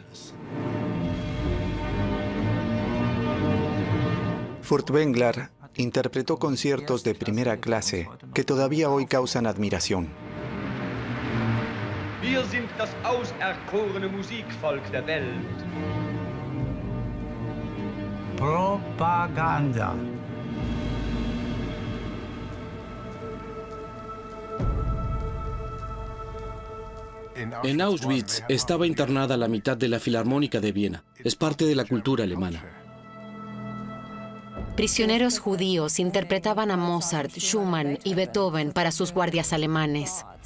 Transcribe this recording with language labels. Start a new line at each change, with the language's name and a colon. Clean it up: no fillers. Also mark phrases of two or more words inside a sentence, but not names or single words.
Spanish: Furtwängler interpretó conciertos de primera clase que todavía hoy causan admiración.
German: Wir sind das auserkorene Musikvolk der Welt.
Spanish: Propaganda. En Auschwitz estaba internada la mitad de la Filarmónica de Viena. Es parte de la cultura alemana. Prisioneros judíos interpretaban a Mozart, Schumann y Beethoven para sus guardias alemanes.